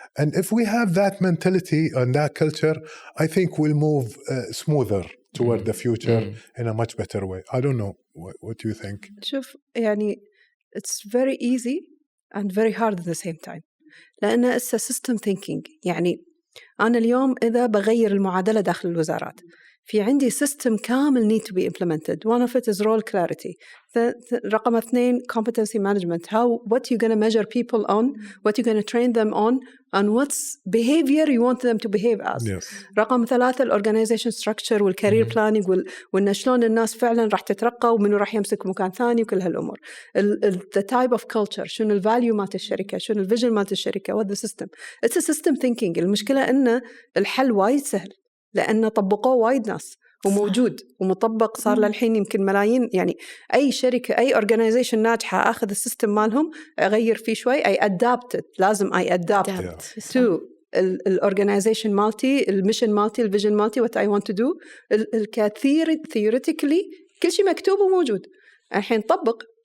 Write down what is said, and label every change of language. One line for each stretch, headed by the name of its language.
English: And if we have that mentality and that culture, I think we'll move smoother toward the future in a much better way. I don't know. What do you think? شوف يعني it's very easy and very hard at the same time. لأن it's a system thinking.
Arabic: يعني أنا اليوم إذا بغير المعادلة داخل الوزارات في عندي system كامل need to be implemented.
English: One of it is role clarity. رقم 2 competency management. What you're going to measure people on, what you're going to train them on, and what's behavior you want them to behave as. Yes.
Arabic: رقم 3 organization structure والcareer planning وإن شلون الناس فعلا راح تترقى ومنو راح يمسك مكان ثاني وكل هالأمور.
English: The type of culture.
Arabic: شنو الvalue مالت الشركة. شنو الvision مالت الشركة.
English: What the system. It's a system thinking.
Arabic: المشكلة إن الحل وايد سهل. لأنه طبقوه وايد ناس وموجود ومطبق صار للحين يمكن ملايين. يعني أي شركة أي organization ناجحة أخذ السيستم مالهم أغير فيه شوي أي adapt it. لازم أي adapt to الorganization مالتي الميشن مالتي الفيجن مالتي what I want to do. الكثير theoretically كل شيء مكتوب وموجود. الحين طبق